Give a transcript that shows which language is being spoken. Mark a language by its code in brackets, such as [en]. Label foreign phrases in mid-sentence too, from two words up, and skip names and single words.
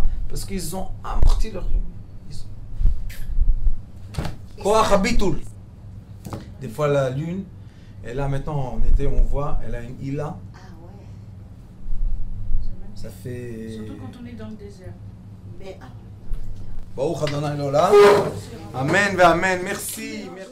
[fr] Parce qu'ils ont amorti leur lumière. [he] כוח הביטול. [fr] Des fois la lune, et là maintenant en été on voit, elle a une ila, Ah ouais. C'est magnifique. ça fait... Surtout quand on est dans le désert. Mais ah, [he] ברוך אדוני לעולם. אמן ואמן. Merci.